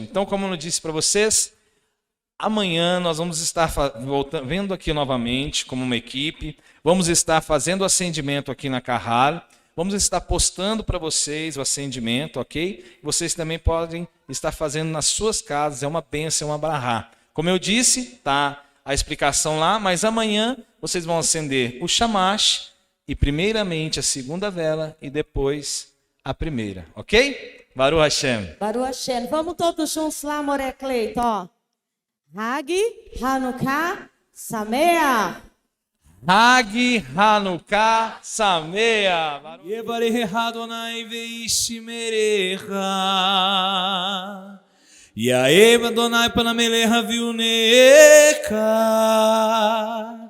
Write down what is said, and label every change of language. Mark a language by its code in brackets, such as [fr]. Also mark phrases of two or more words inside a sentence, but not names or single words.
[pt] Então, como eu disse para vocês, amanhã nós vamos estar vendo aqui novamente como uma equipe, vamos estar fazendo o acendimento aqui na Kahal, vamos estar postando para vocês o acendimento, ok? Vocês também podem estar fazendo nas suas casas, é uma bênção, é uma brahá. Como eu disse, tá a explicação lá, mas amanhã vocês vão acender o shamash, e primeiramente a segunda vela e depois a primeira, ok? [he] ברוך השם. ברוך השם. [pt] Vamos todos juntos lá, Moré Cleito, ó. [he] חג חנוכה שמח. חג חנוכה שמח. יברך אדוני וישמרך. יאר אדוני פניו אליך ויחנך.